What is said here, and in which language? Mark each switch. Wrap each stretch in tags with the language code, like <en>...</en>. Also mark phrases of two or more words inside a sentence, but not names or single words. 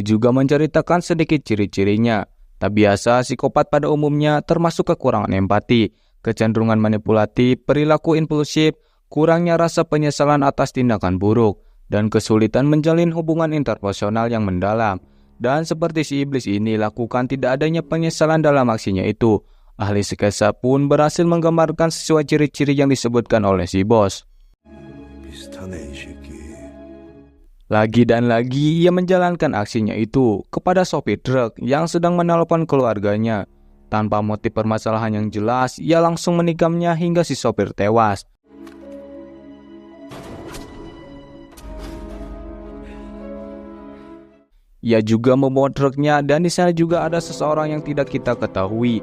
<id>Ia juga menceritakan sedikit ciri-cirinya. Tak biasa, psikopat pada umumnya termasuk kekurangan empati, kecenderungan manipulatif, perilaku impulsif, kurangnya rasa penyesalan atas tindakan buruk, dan kesulitan menjalin hubungan interpersonal yang mendalam. Dan seperti si iblis ini lakukan tidak adanya penyesalan dalam aksinya itu, ahli sketsa pun berhasil menggambarkan sesuai ciri-ciri yang disebutkan oleh si bos.</id> <ko>비슷하네 이 새끼.</ko> <id>Lagi dan lagi ia menjalankan aksinya itu kepada sopir truk yang sedang menelepon keluarganya. Tanpa motif permasalahan yang jelas, ia langsung menikamnya hingga si sopir tewas. Ia juga membawa truknya dan di sana juga ada seseorang yang tidak kita ketahui.</id>